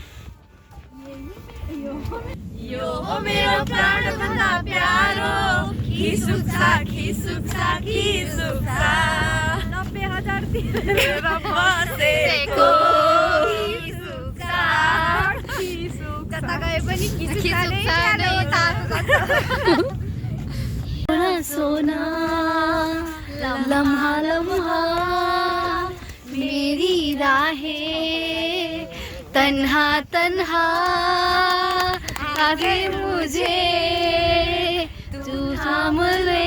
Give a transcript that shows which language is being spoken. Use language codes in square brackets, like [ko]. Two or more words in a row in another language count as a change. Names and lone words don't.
[ne] यो हो मेरो प्राणभन्दा प्यारो, खिसुक्छा खिसुक्छा खिसुक्छा 90,000 तिरेर बसेको खिसुक्छा खिसुक्छा। कता गए पनि खिसुक्छा नै [hi] सोना लम्हा लम्हा मेरी राहें तन्हा तन्हा आगे मुझे तू थाम ले।